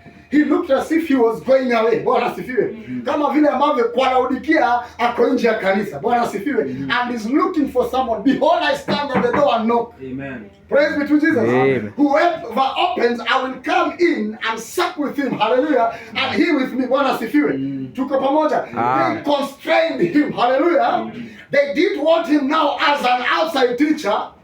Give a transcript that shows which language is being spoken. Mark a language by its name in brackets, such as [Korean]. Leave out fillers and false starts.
[English] He looked as if he was going away. [Swahili] Bwana asifiwe. Kama vile ambavyo kwa Laodikia ako nje ya kanisa. Bwana asifiwe. [English] And is looking for someone. Behold, I stand at the door and knock. Amen. Praise be to Jesus. Amen. Whoever opens, I will come in and sup with him. Hallelujah. And he with me. [Swahili] Bwana asifiwe. Tuko pamoja. [English] They constrained him. Hallelujah. They didn't want him now as an outside teacher.